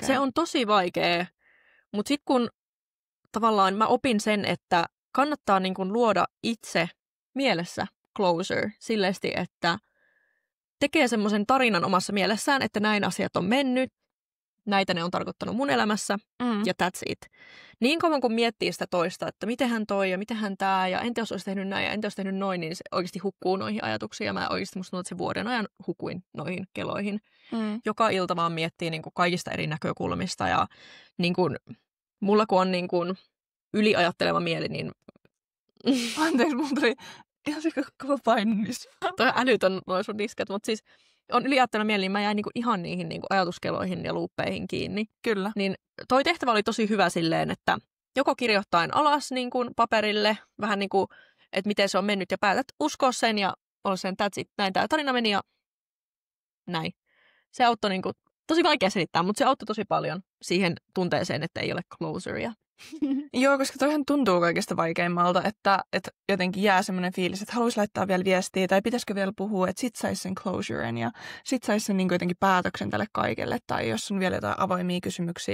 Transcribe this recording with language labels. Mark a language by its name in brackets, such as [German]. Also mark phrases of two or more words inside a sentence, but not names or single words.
[Finnish] Se on tosi vaikea, mutta sitten kun tavallaan mä opin sen, että kannattaa niin kun luoda itse mielessä closure silleesti, että tekee semmoisen tarinan omassa mielessään, että näin asiat on mennyt, näitä ne on tarkoittanut mun elämässä, ja [English] that's it. [Finnish] Niin kauan kun miettii sitä toista, että mitenhän toi ja mitenhän tää, ja entä jos olisi tehnyt näin ja entä jos tehnyt noin, niin se oikeasti hukkuu noihin ajatuksiin, ja mä oikeasti musta tuntuu, että se vuoden ajan hukuin noihin keloihin. Joka ilta vaan miettii niin kuin kaikista eri näkökulmista, ja niin kuin, mulla kun on niin kuin yliajatteleva mieli, niin anteeksi, mulla tuli ihan kova painenis. Toi älytön noin sun disket, mutta siis on yliajatteleva mieli, niin mä jäin niinku ihan niihin niinku ajatuskeloihin ja luuppeihin kiinni. Kyllä. Niin toi tehtävä oli tosi hyvä silleen, että joko kirjoittain alas niin kuin paperille, vähän niin kuin, että miten se on mennyt ja päätät uskoa sen ja olla sen, [English] that's it, [Finnish] näin tämä tarina meni ja näin. Se auttoi niin kuin, tosi vaikea selittää, mutta se auttoi tosi paljon siihen tunteeseen, että ei ole closurea. Joo, koska toihan tuntuu kaikista vaikeimmalta, että jotenkin jää semmoinen fiilis, että haluaisi laittaa vielä viestiä tai pitäisikö vielä puhua, että sit saisi sen closuren ja sit saisi sen niin kuin jotenkin päätöksen tälle kaikelle tai jos on vielä jotain avoimia kysymyksiä.